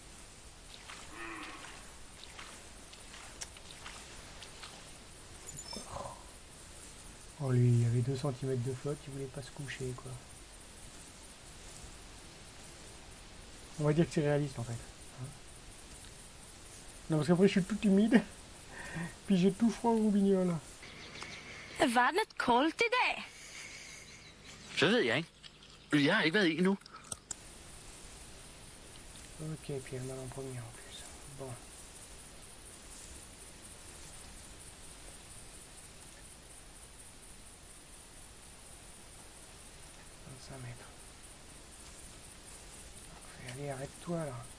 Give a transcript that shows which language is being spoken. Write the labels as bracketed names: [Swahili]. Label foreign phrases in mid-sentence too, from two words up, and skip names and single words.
[French] Oh lui, il y avait 2 cm de flotte, il voulait pas se coucher, quoi. On va dire que c'est réaliste en fait. Non, parce qu'après je suis tout humide, puis j'ai tout froid au roubignon. [Danish] Var den et koldt i dag? Så ved jeg ikke. Jeg har ikke været i endnu. [French] Ok, puis elle m'a en premier en plus. Bon. « 25 mètres. allez, arrête-toi là.